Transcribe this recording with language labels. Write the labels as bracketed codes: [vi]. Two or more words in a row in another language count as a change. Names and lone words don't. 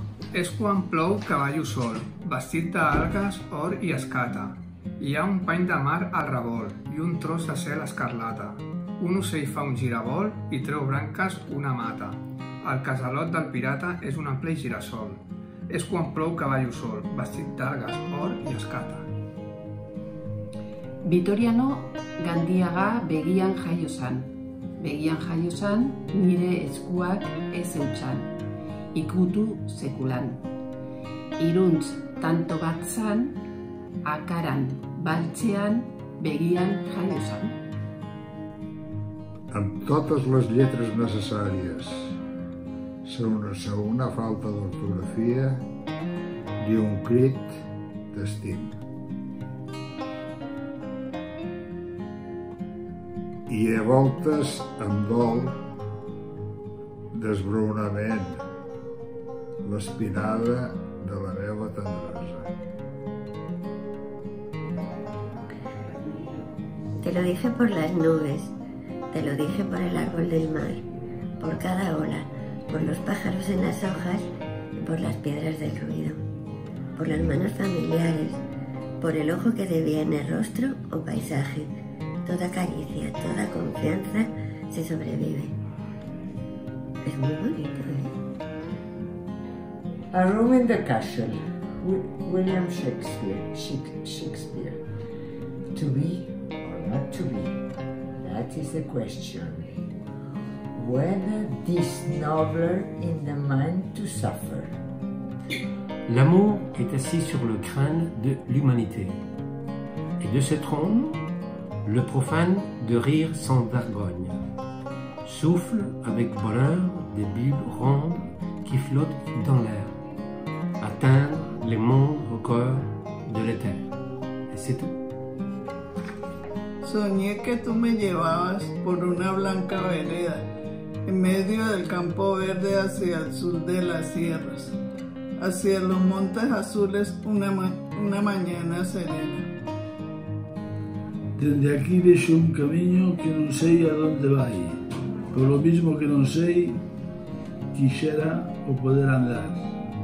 [ca] És quan plou que ballo sol, vestit d'algues, or i escata. Hi ha un pany de mar al revolt i un tros de cel escarlata. Un ocell fa un giravolt i treu branques una mata. El casalot del pirata és un ample girassol. És quan plou que ballo sol, vestit d'algues, or i escata. [eu] Vitoriano Gandiaga begian jaio zan. Begian jaio zan, nire eskuak ez eutxan. Ikutu sekulan. Iruntz tanto bat zan, akaran, baltzean, begian jaio zan. [ca] Amb totes les lletres necessàries, sense una falta d'ortografia ni un crit d'estim. I a voltes em dol desbronament, l'espinada de la meva tendresa. [es] Te lo dije por las nubes, te lo dije por el árbol del mar, por cada ola, por los pájaros en las hojas y por las piedras del ruido, por las manos familiares, por el ojo que deviene rostro o paisaje. Toda caricia, toda confianza se sobrevive. Es muy bonito, ¿eh? [en] A Room in the Castle, William Shakespeare. To be or not to be, that is the question. Whether this nobler in the mind to suffer. [fr] L'amour est assis sur le crâne de l'humanité. Et de ce trône, le profane de rire sans vergogne. Souffle avec bonheur des bulles rondes qui flottent dans l'air. Atteindre les mondes au cœur de l'éther. Et c'est tout. [es] Soñé que tú me llevabas por una blanca vereda, en medio del campo verde hacia el sur de las sierras, hacia los montes azules una mañana serena. [gl] Desde aquí vexo un camiño que non sei a donde vai, polo mismo que non sei, quixera o poder andar.